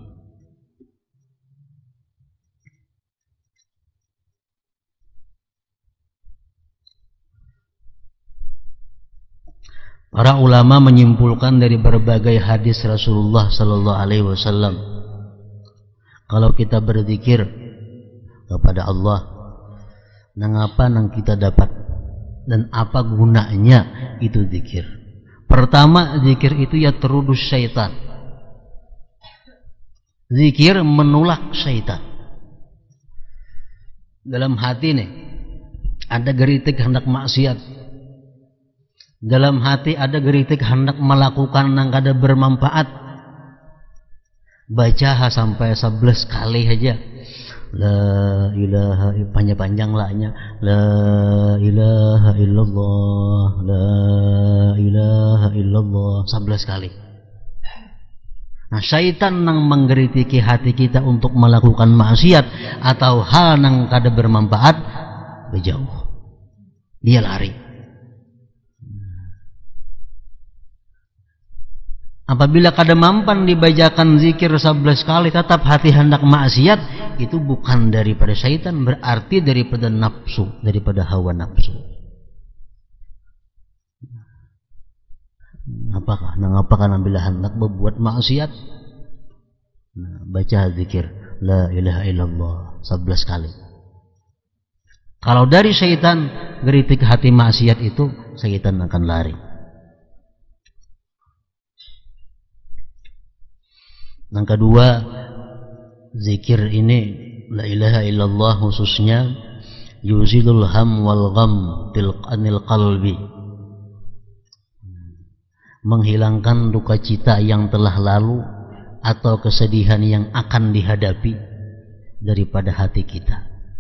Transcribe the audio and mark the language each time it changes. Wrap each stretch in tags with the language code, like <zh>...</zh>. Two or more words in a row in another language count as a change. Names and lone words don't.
<id>Para ulama menyimpulkan dari berbagai hadis Rasulullah</id> <ar>sallallahu alaihi wasallam,</ar> <id>kalau kita berzikir kepada Allah,</id> <bjn>nang apa nang kita dapat dan apa gunanya itu zikir.</bjn> <id>Pertama, zikir itu ya terudus syaitan. Zikir menolak syaitan. Dalam hati nih ada geritik hendak maksiat.</id> <bjn>Dalam hati ada geritik hendak melakukan yang kada bermanfaat.</bjn> <id>Baca sampai 11 kali aja.</id> <ar>La ilaha,</ar> <id>panjang-panjang lahnya.</id> <ar>La ilaha illallah, la ilaha illallah 11 kali.</ar> <bjn>Nah, syaitan yang menggeritiki hati kita untuk melakukan maksiat atau hal yang kada bermanfaat, berjauh.</bjn> <id>Dia lari.</id> <bjn>Apabila kada mampan dibacakan zikir 11 kali tetap hati hendak maksiat, itu bukan daripada syaitan, berarti daripada nafsu, daripada hawa nafsu.</bjn> <id>Apakah bila hendak berbuat maksiat? Nah, baca zikir</id> <ar>la ilaha illallah</ar> <id>11 kali. Kalau dari syaitan geritik hati maksiat itu, syaitan akan lari. Yang kedua, zikir ini</id> <ar>la ilaha illallah</ar> <id>khususnya</id> <ar>yuzilul ham wal gham tilqanil qalbi,</ar> <id>menghilangkan duka cita yang telah lalu atau kesedihan yang akan dihadapi daripada hati kita.</id>